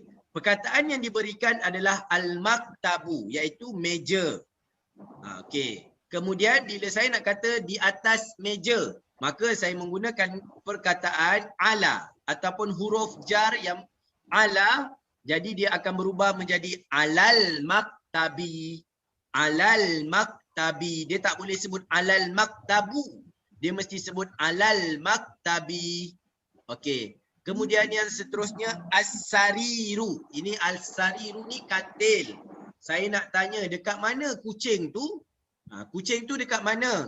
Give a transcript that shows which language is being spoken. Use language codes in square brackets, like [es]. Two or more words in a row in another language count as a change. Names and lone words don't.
[ms] Perkataan yang diberikan adalah al-maktabu, iaitu meja. Okey. Kemudian bila saya nak kata di atas meja, maka saya menggunakan perkataan ala ataupun huruf jar yang ala, jadi dia akan berubah menjadi [ar] على المكتب. على المكتب. [ms] Dia tak boleh sebut [ar] على المكتب. [ms] Dia mesti sebut [ar] على المكتب. [ms] Okey. Kemudian yang seterusnya as-sariru. Ini al-sariru ni katil. Saya nak tanya dekat mana kucing tu? Kucing tu dekat mana?